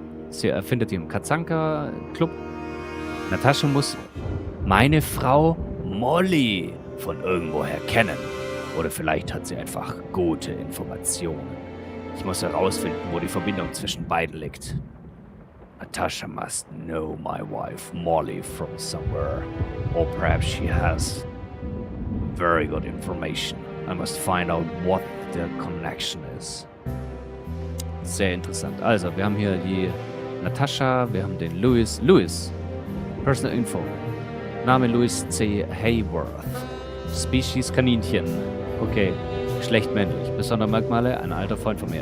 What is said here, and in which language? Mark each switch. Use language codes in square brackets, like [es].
[de] Sie erfindet ihn im Katzanka-Club. Natascha muss meine Frau Molly von irgendwoher kennen. Oder vielleicht hat sie einfach gute Informationen. Ich muss herausfinden, wo die Verbindung zwischen beiden liegt. [en] Natasha must know my wife Molly from somewhere. Or perhaps she has very good information. I must find out what the connection is. [de] Sehr interessant. Also, wir haben hier die Natascha, wir haben den Louis. [en] Louis. Personal Info. Name Louis C. Hayworth. [de] Species Kaninchen. Okay. Geschlecht männlich. Besondere Merkmale, ein alter Freund von mir.